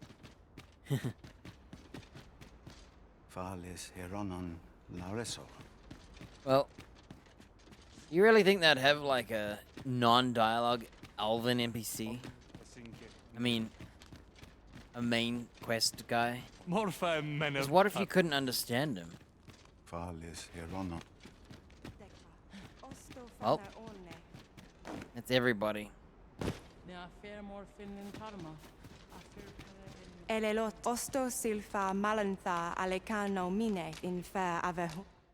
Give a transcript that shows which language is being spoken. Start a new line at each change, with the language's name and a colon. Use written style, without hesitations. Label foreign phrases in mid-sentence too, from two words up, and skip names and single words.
English: Well, you really think they'd have like a non-dialogue elven NPC? I mean, a main quest guy? 'Cause what if you couldn't understand him? Well, that's everybody. Elelot osto silfa malantha alecano mine in fair avehu.